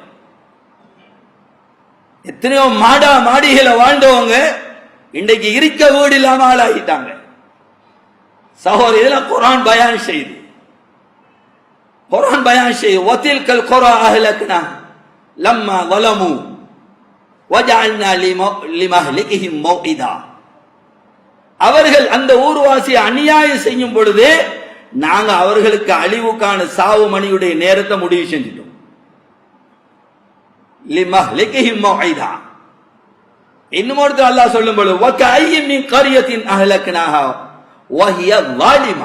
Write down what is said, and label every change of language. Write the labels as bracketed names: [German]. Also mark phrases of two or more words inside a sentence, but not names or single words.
[Tamil] எத்தனையோ மாடிகளை வாழ்ந்தவங்க இன்றைக்கு இருக்க வீடு இல்லாம ஆளாகிட்டாங்க. சகோதரி, இதெல்லாம் குர்ஆன் பயான் செய்து, குர்ஆன் பயான் செய்து [Arabic] وتلك القرى أهلكناهم لما ظلموا وجعلنا لمهلكهم موعدا. [Tamil] அவர்கள் அந்த ஊர்வாசியை அநியாயம் செய்யும் பொழுது நாங்க அவர்களுக்கு அழிவுக்கான சாவு மணியுடைய நேரத்தை முடிவு செஞ்சிட்டோம். [Arabic] لمهلكهم موعدا. [Tamil] இன்னும் ஒருத்தர் அல்லாஹ் சொல்லும் பொழுது [Arabic] وكأين من قرية أهلكناها وهي ظالمة.